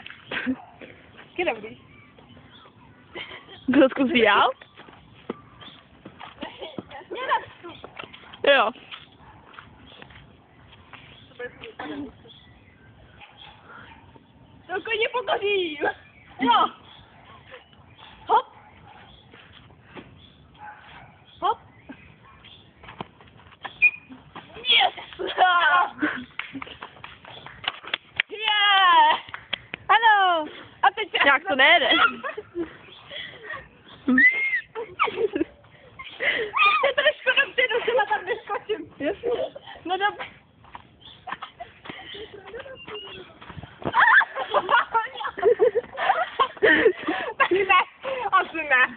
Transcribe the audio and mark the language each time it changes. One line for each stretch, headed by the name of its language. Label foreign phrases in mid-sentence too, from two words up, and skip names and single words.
Czech: Kde budeš? Kdo zkusí dál? Jo. To koně pokořím. Jo. Hop. Hop. Yes. Yeah. Ano. A teď Jak to nejde? Je trošku dopředu, že tam neskočím. Jasně. No dobře. Tak ne, asi ne.